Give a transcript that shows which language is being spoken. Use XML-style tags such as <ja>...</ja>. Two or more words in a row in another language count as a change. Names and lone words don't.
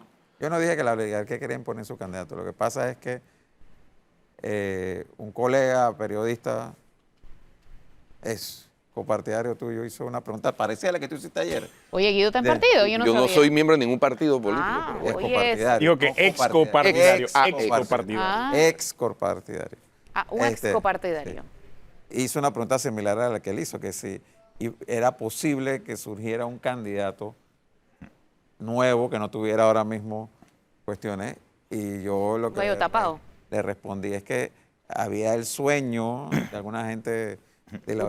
<es>Yo no dije que la oligarquía quería imponer su candidato. Lo que pasa es que un colega periodista es copartidario tuyo hizo una pregunta parecida a la que tú hiciste ayer. Oye, Guido está en De- partido, yo no Yo no sabía. soy miembro de ningún partido político. Ah, pero bueno. Es Oye, copartidario. Digo que no ex copartidario. Ex Ex-copartidario. Ah. Ex copartidario. un ex copartidario. Hizo una pregunta similar a la que él hizo, que si era posible que surgiera un candidato nuevo que no tuviera ahora mismo cuestiones. Y yo lo que Medio tapado. le respondí es que había el sueño de alguna gente de la</es>